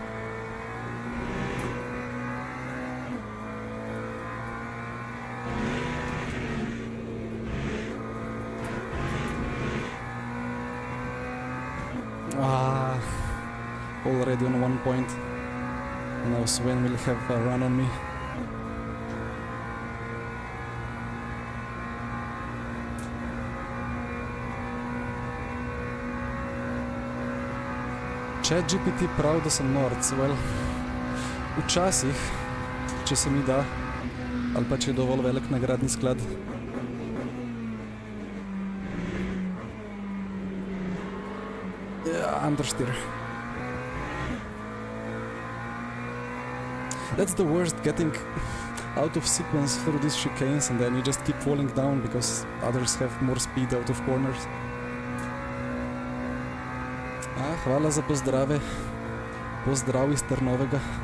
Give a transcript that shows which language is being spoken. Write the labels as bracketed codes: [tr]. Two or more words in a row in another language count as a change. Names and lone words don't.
[en] Already on 1 point. Now Sven will have a run on me. [sl] ChatGPT prav, da sem norc, well, včasih, če se mi da, ali pa če je dovolj velik nagradni sklad. [en] Yeah, understeer. That's the worst, getting out of sequence through these chicanes and then you just keep falling down because others have more speed out of corners. [sl] Hvala za pozdrave. Pozdrav iz Trnovega.